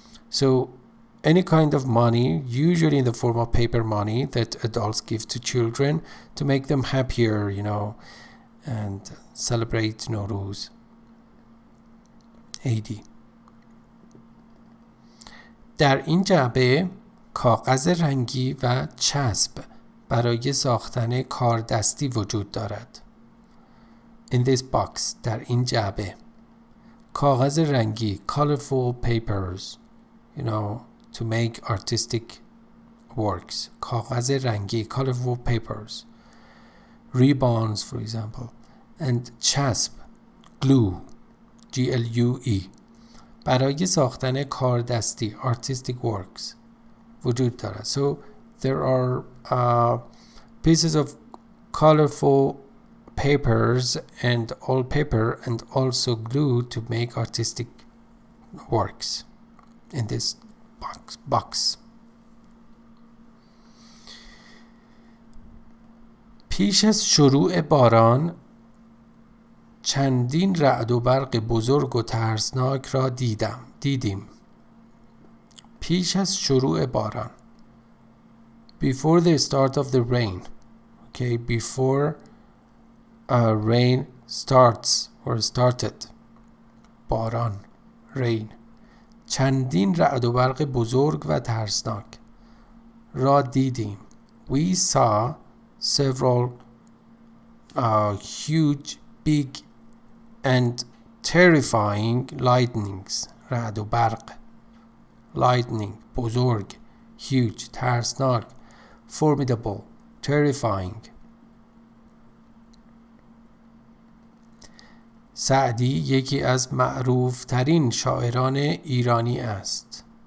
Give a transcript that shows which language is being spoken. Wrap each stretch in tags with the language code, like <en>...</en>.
<en>So any kind of money, usually in the form of paper money, that adults give to children to make them happier, you know, and celebrate Nowruz. AD.</en> <fa>در این جعبه کاغذ رنگی و چسب برای ساختن کاردستی وجود دارد.</fa> <en>In this box,</en> <fa>در این جعبه کاغذ رنگی,</fa> <en>colorful papers, you know, to make artistic works. کاغذ رنگی, colorful papers, ribbons for example, and چسب, glue, glue,</en> <fa>برای ساختن کاردستی,</fa> <en>artistic works, وجود دارد. So there are pieces of colorful papers and all paper and also glue to make artistic works in this box.</en> <fa>پیش از شروع باران چندین رعد و برق بزرگ و ترسناک را دیدیم. پیش از شروع باران,</fa> <en>before the start of the rain. Okay, before rain starts or started.</en> <fa>باران, rain. چندین رعد و برق بزرگ و ترسناک را دیدیم.</fa> <en>We saw several huge, big and terrifying lightnings.</en> <fa>رعد و برق, lightning, بزرگ, huge, ترسناک, formidable, terrifying. سعدی یکی از معروف ترین شاعران ایرانی است.</fa>